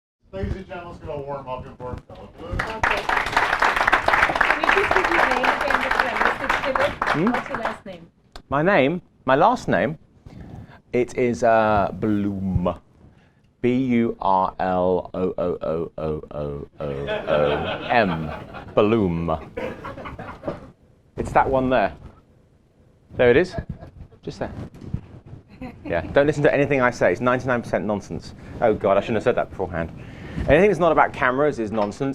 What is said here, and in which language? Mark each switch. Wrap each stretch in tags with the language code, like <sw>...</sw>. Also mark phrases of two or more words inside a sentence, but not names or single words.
<en>Ladies and gentlemen, let's go warm up for Philip. Okay. Can you just give your name again, Mr. Philip? What's your last name? My name, my last name, it is Bloom. B-U-R-L-O-O-O-O-O-O-O-M. Bloom. It's that one there. There it is. Just there. Yeah, don't listen to anything I say. It's 99% nonsense. Oh God, I shouldn't have said that beforehand. Anything that's not about cameras is nonsense.</en>